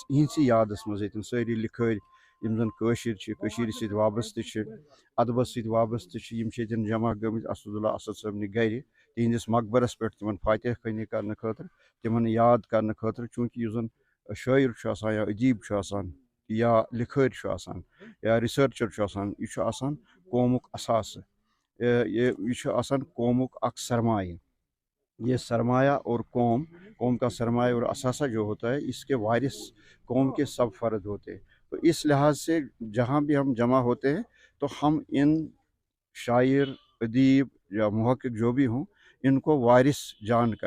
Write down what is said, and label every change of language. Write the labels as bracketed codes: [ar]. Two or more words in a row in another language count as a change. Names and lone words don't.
[ks] یِہنٛدسٕے یادس منٛز ییٚتٮ۪ن سٲری لِکھٲرۍ یِم زن کٲشِر چھِ کٔشیٖرِ سۭتۍ وابستہٕ چھِ ادبس سۭتۍ وابستہٕ چھِ یِم چھِ ییٚتٮ۪ن جمع گٔمٕتۍ اسداللہ اسد صٲبنہِ گرِ تِہنٛدِس مقبرس پٮ۪ٹھ تِمن فاتح خٲنی کرنہٕ خٲطرٕ تِمن یاد کرنہٕ خٲطرٕ چوٗنٛکہِ یُس زن شٲعر چھُ آسان یا ادیٖب چھُ آسان یا لِکھٲرۍ چھُ آسان یا رِسٲرچر چھُ آسان یہِ چھُ آسان قومُک اثاثہٕ یہِ چھُ آسان قومُک اکھ سرمایہ. [ur] یہ سرمایہ اور قوم کا سرمایہ اور اثاثہ جو ہوتا ہے اس کے وارث قوم کے سب فرد ہوتے ہیں. تو اس لحاظ سے جہاں بھی ہم جمع ہوتے ہیں تو ہم ان شاعر ادیب یا محقق جو بھی ہوں ان کو وارث جان کر